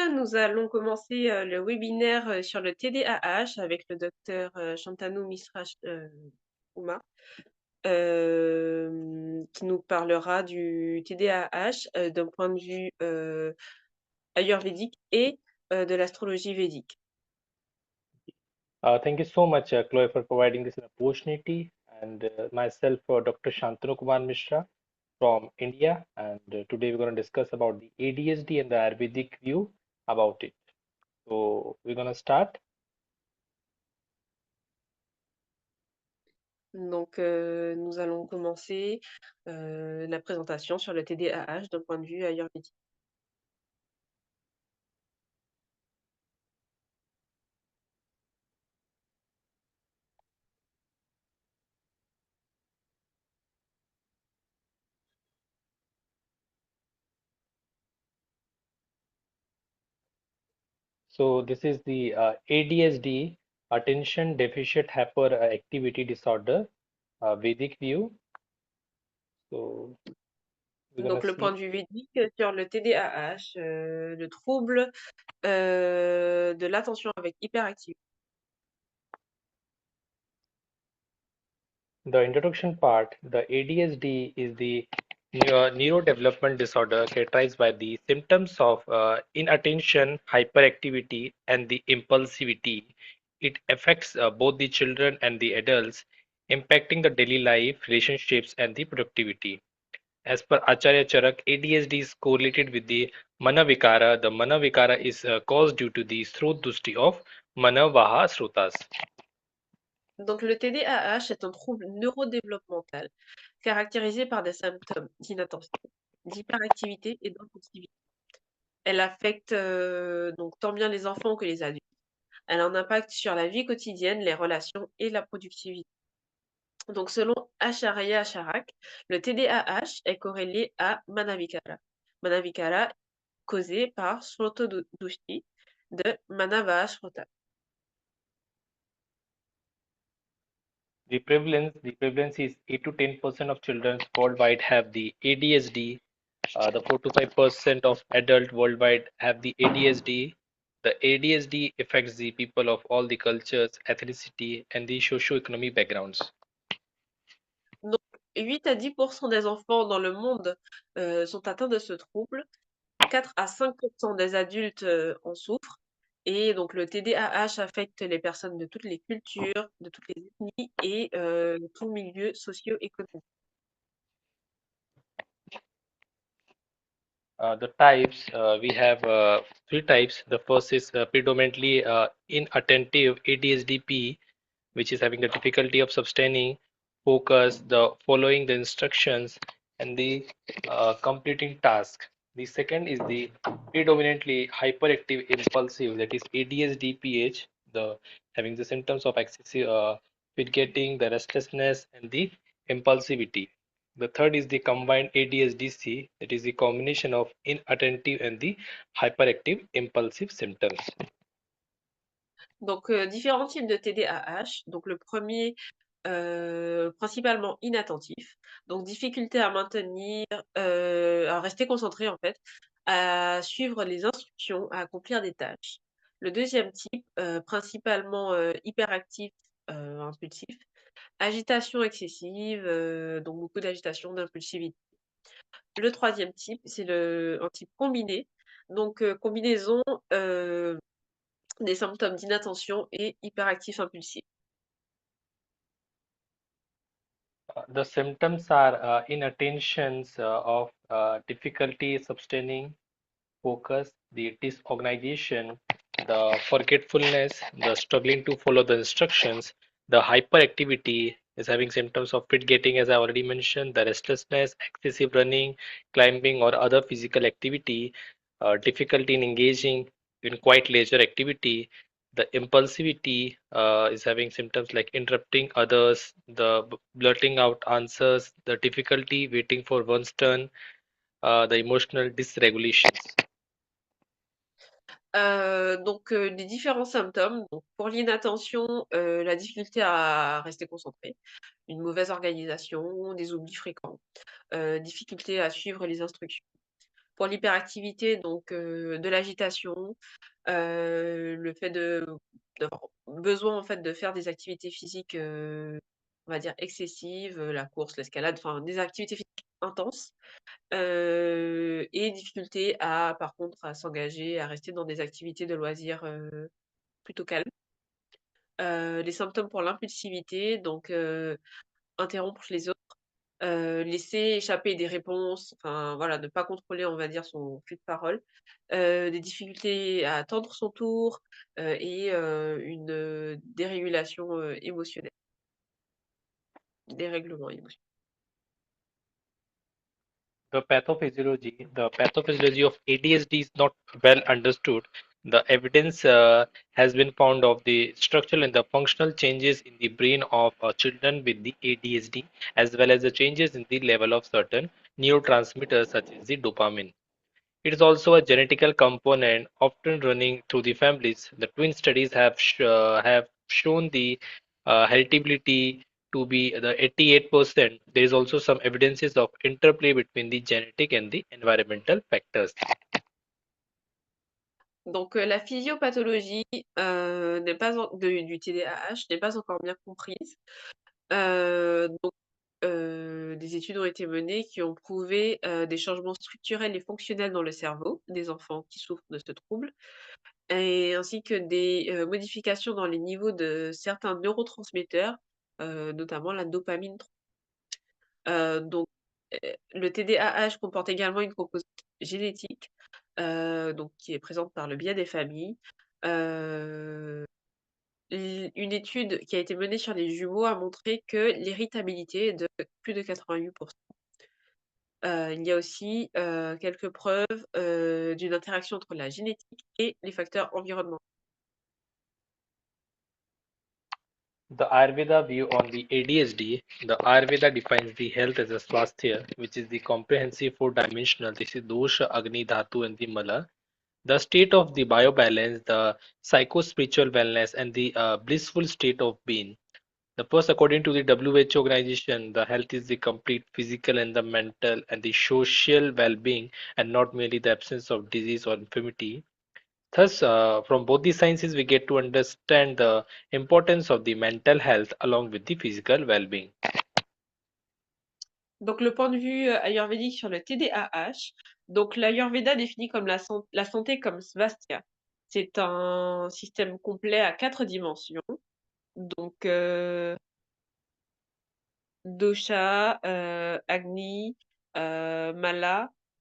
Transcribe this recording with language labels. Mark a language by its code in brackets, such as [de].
[fr] Nous allons commencer le webinaire sur le TDAH avec le docteur Shantanu Mishra Kumar, qui nous parlera du TDAH d'un point de vue ayurvédique et de l'astrologie védique. [en] Thank you so much, Chloe, for providing this opportunity. And myself, Dr. Shantanu Kumar Mishra from India. And today we're going to discuss about the ADHD and the Ayurvedic view about it. So we're going to start. [fr] Donc, nous allons commencer la présentation sur le TDAH d'un point de vue ayurvédique. [en] So this is the ADHD, Attention Deficit Hyperactivity Disorder, Vedic view. So we're going [fr] Donc, [en] to [fr] le point [en] see. [fr] de vue védique sur le TDAH, le trouble de l'attention avec hyperactivité. [en] The introduction part, the ADHD is the neurodevelopment disorder characterized by the symptoms of inattention, hyperactivity, and the impulsivity. It affects both the children and the adults, impacting the daily life, relationships, and the productivity. As per Acharya Charak, ADHD is correlated with the Manavikara. The Manavikara is caused due to the Srut Dushti of Manavaha Srutas. [fr] Donc, le TDAH est un trouble neurodéveloppemental caractérisé par des symptômes d'inattention, d'hyperactivité et d'impulsivité. Elle affecte donc tant bien les enfants que les adultes. Elle a un impact sur la vie quotidienne, les relations et la productivité. Donc, selon Acharya Charak, le TDAH est corrélé à Manavikara. Manavikara causé par Srotodushti de Manavashrota. [en] The prevalence is 8 to 10% of children worldwide have the ADHD. The 4 to 5% of adult worldwide have the ADHD. The ADHD affects the people of all the cultures, ethnicity, and the socio-economic backgrounds. [fr] Donc, 8 à 10% des enfants dans le monde sont atteints de ce trouble. 4 à 5% des adultes en souffrent. Et donc, le TDAH affecte les personnes de toutes les cultures, de toutes les ethnies et tout milieu socio-économique. [en] The types we have three types. The first is predominantly inattentive ADHDP, which is having the difficulty of sustaining focus, the following the instructions, and the completing task. The second is the predominantly hyperactive impulsive, that is ADHDPH, the having the symptoms of excessive fidgeting, the restlessness, and the impulsivity. The third is the combined ADHDC, that is the combination of inattentive and the hyperactive impulsive symptoms. [fr] Donc, différents types de TDAH. Donc, le premier, principalement inattentif. Donc, difficulté à maintenir, à rester concentré en fait, à suivre les instructions, à accomplir des tâches. Le deuxième type, principalement, hyperactif, impulsif. Agitation excessive, donc beaucoup d'agitation, d'impulsivité. Le troisième type, c'est un type combiné. Donc, combinaison, des symptômes d'inattention et hyperactif impulsif. [en] The symptoms are inattentions of difficulty sustaining focus, the disorganization, the forgetfulness, the struggling to follow the instructions, the hyperactivity is having symptoms of fit getting, as I already mentioned, the restlessness, excessive running, climbing, or other physical activity, difficulty in engaging in quite leisure activity. The impulsivity is having symptoms like interrupting others, the blurting out answers, the difficulty waiting for one's turn, the emotional dysregulations. [fr] Les différents symptômes, donc pour l'inattention, la difficulté à rester concentré, une mauvaise organisation, des oublis fréquents, difficulté à suivre les instructions. Pour l'hyperactivité, de l'agitation, le fait d'avoir besoin, en fait, de faire des activités physiques, on va dire excessives, la course, l'escalade, enfin des activités physiques intenses, et difficulté à par contre à s'engager, à rester dans des activités de loisirs, plutôt calmes. Les symptômes pour l'impulsivité, interrompre les autres, laisser échapper des réponses, enfin voilà, ne pas contrôler, on va dire, son flux de parole. Des difficultés à attendre son tour, une, dérégulation, émotionnelle, dérèglement émotionnel. [en] The pathophysiology of ADHD is not well understood. The evidence has been found of the structural and the functional changes in the brain of children with the ADHD, as well as the changes in the level of certain neurotransmitters such as the dopamine. It is also a genetical component often running through the families. The twin studies have shown the heritability to be the 88%. There is also some evidences of interplay between the genetic and the environmental factors. [fr] La physiopathologie, n'est pas en de du TDAH n'est pas encore bien comprise. Heu, des études ont été menées qui ont prouvé, des changements structurels et fonctionnels dans le cerveau des enfants qui souffrent de ce trouble et ainsi que des, modifications dans les niveaux de certains neurotransmetteurs, notamment la dopamine. Le TDAH comporte également une composante génétique, qui est présente par le biais des familles. Heu, une étude qui a été menée sur les jumeaux a montré que l'irritabilité est de plus de 88. Il y a aussi, quelques preuves, d'une interaction entre la génétique et les facteurs environnementaux. [en] The Ayurveda view on the ADHD, the Ayurveda defines the health as a swasthya, which is the comprehensive four-dimensional. This is dosha, agni, dhatu, and the mala. The state of the biobalance, the psycho-spiritual wellness, and the blissful state of being. The first, according to the WHO organization, the health is the complete physical and the mental and the social well-being, and not merely the absence of disease or infirmity. Thus, from both these sciences, we get to understand the importance of the mental health along with the physical well-being. [fr] Le point de vue, ayurvédique sur le TDAH, l'Ayurveda définit comme la santé comme svasthya. C'est un système complet à 4 dimensions, donc dosha, agni, mala.